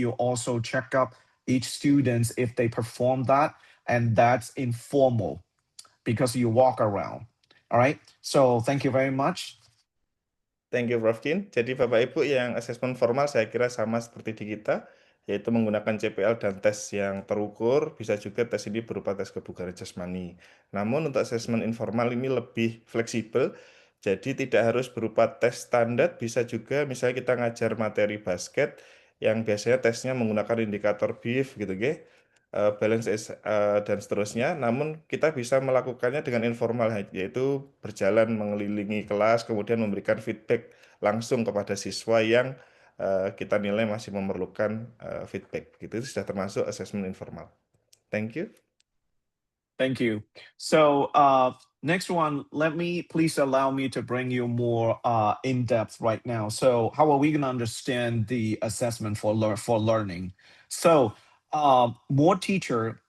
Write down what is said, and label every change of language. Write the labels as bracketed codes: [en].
[en] You also check up each student if they perform that, and that's informal because you walk around. All right. So thank you very much. Thank you Prof. Kin. [id] Jadi Bapak Ibu yang asesmen formal saya kira sama seperti di kita, yaitu menggunakan CPL dan tes yang terukur, bisa juga tes ini berupa tes kebugaran jasmani. Namun untuk asesmen informal ini lebih fleksibel, jadi tidak harus berupa tes standar, bisa juga misalnya kita ngajar materi basket yang biasanya tesnya menggunakan indikator BIF gitu balance dan seterusnya. Namun kita bisa melakukannya dengan informal, yaitu berjalan mengelilingi kelas, kemudian memberikan feedback langsung kepada siswa yang kita nilai masih memerlukan feedback. Itu sudah termasuk asesmen informal. [en] Thank you. Thank you. So next one, please allow me to bring you more in depth right now. So how are we going to understand the assessment for learning? So more teacher